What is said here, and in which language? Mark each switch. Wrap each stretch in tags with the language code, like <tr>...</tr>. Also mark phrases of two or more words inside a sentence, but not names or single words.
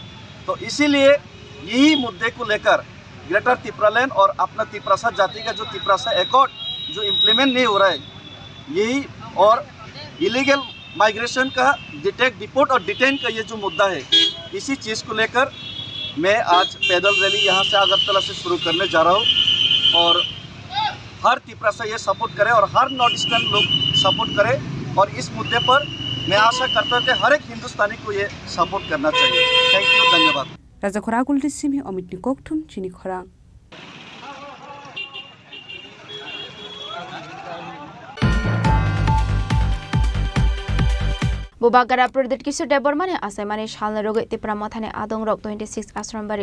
<hi>तो इसीलिए यही मुद्दे को लेकर ग्रेटर त्रिपुरालैंड और अपना त्रिपुरासा जाति का जो त्रिपुरासा एकॉर्ड जो इम्प्लीमेंट नहीं हो रहा है, यही और</hi> <en>illegal migration</en> <hi>का डिपोर्ट और डिटेन का ये जो मुद्दा है, इसी चीज़ को लेकर मैं आज पैदल रैली यहाँ से अगरतला से शुरू करने जा रहा हूँ। और हर त्रिपुरासा ये सपोर्ट करे और हर</hi> <en>North Eastern</en> <hi>लोग सपोर्ट करें। और इस मुद्दे पर मैं आशा करता हूँ कि हर एक हिंदुस्तानी को ये सपोर्ट करना चाहिए।</hi> <en>thank you,</en> <hi>धन्यवाद।</hi> <trp>Raja Khoragul Disimi Amit Nikoktum Chini Khorang Bubagara Pradit Kisha Debormani Asamani Shalna Rogat Tripura Mothani Adong Rok 26 Asrambari</trp>